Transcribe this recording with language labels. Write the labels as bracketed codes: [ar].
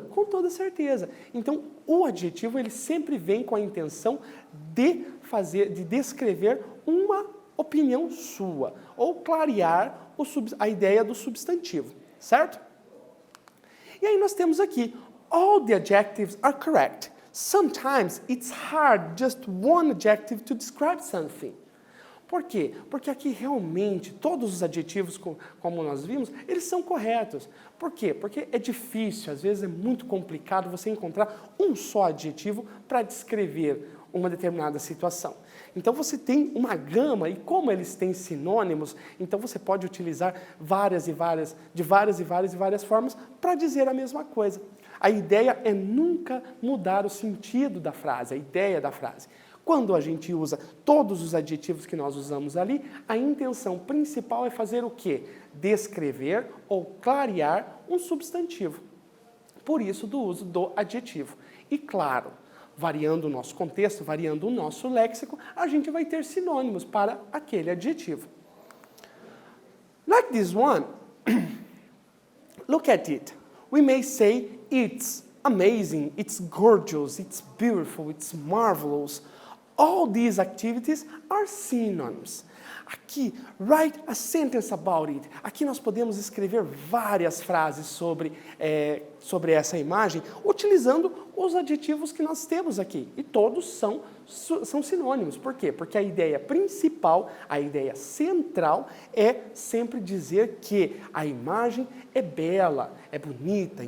[pt] Com toda certeza. Então, o adjetivo ele sempre vem com a intenção de descrever uma opinião sua, ou clarear a ideia do substantivo, certo? E aí nós temos aqui, [en] all the adjectives are correct. Sometimes it's hard just one adjective to describe something. [pt] Por quê? Porque aqui realmente todos os adjetivos, como nós vimos, eles são corretos. Por quê? Porque é difícil, às vezes é muito complicado você encontrar um só adjetivo para descrever uma determinada situação. Então você tem uma gama, e como eles têm sinônimos, então você pode utilizar de várias formas para dizer a mesma coisa. A ideia é nunca mudar o sentido da frase, a ideia da frase. Quando a gente usa todos os adjetivos que nós usamos ali, a intenção principal é fazer o quê? Descrever ou clarear um substantivo. Por isso, do uso do adjetivo. E claro, variando o nosso contexto, variando o nosso léxico, a gente vai ter sinônimos para aquele adjetivo. [en] Like this one, look at it. We may say it's amazing, it's gorgeous, it's beautiful, it's marvelous. All these activities are synonyms. Aqui, write a sentence about it. [pt] Aqui nós podemos escrever várias frases sobre essa imagem, utilizando os adjetivos que nós temos aqui. E todos são sinônimos. Por quê? Porque a ideia principal, a ideia central é sempre dizer que a imagem é bela, é bonita.